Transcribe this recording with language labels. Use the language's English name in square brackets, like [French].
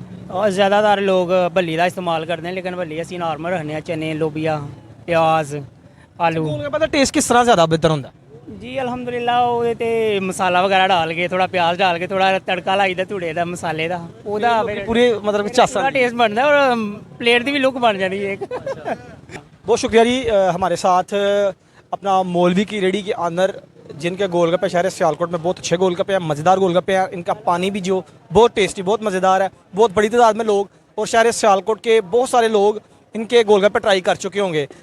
[Hindi] और ज़्यादातर लोग भल्ली का इस्तेमाल करते हैं, लेकिन भल्ली [Punjabi] असी नॉर्मल रखने हैं, [Hindi] चने लोबिया प्याज आलू। [Punjabi] गोलगप्पे ਦਾ ਟੇਸਟ ਕਿਸ ਤਰ੍ਹਾਂ ਜ਼ਿਆਦਾ ਬਿਹਤਰ ਹੁੰਦਾ जी अल्हम्दुलिल्लाह ਉਹਦੇ ਤੇ ਮਸਾਲਾ ਵਗੈਰਾ [Hindi] डाल के थोड़ा प्याज डाल के थोड़ा तड़का [Punjabi] ਲਾਈਦਾ ਧੂੜੇ ਦਾ ਮਸਾਲੇ ਦਾ, ਉਹਦਾ ਫਿਰ ਪੂਰੇ ਮਤਲਬ ਕਿ ਝਾਸਾ ਪੂਰਾ ਟੇਸਟ ਬਣਦਾ ਔਰ ਪਲੇਟ ਦੀ ਵੀ ਲੁੱਕ ਬਣ ਜਾਂਦੀ ਹੈ ਇੱਕ। [Hindi] बहुत शुक्रिया जी हमारे साथ अपना मौलवी की रेडी के ऑनर जिनके गोलगप्पे शहर सियालकोट में बहुत अच्छे गोलगप्पे हैं, मज़ेदार गोलगप्पे हैं। इनका पानी भी जो बहुत टेस्टी बहुत मज़ेदार है। बहुत बड़ी तादाद में लोग और शहर सियालकोट के बहुत सारे लोग इनके गोलगप्पे ट्राई कर चुके होंगे।